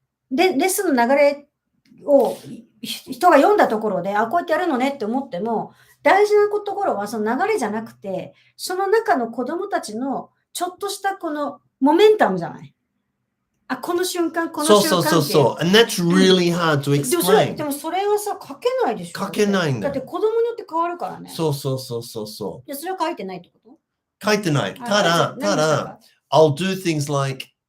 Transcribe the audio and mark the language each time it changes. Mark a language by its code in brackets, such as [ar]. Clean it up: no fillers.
[ja] でレッスンの流れを人が読んだところでこうやってやるのねって思っても大事なところはその流れじゃなくてその中の子供たちのちょっとしたこのモメンタムじゃない。この瞬間、この瞬間って。 [en] そう。And that's really hard to explain. [ja] でもそれはさ、書けないでしょ。書けないんだ。だって子供によって変わるからね。そう。で、それは書いてないってこと？書いてない。ただ、 [en] I'll do things like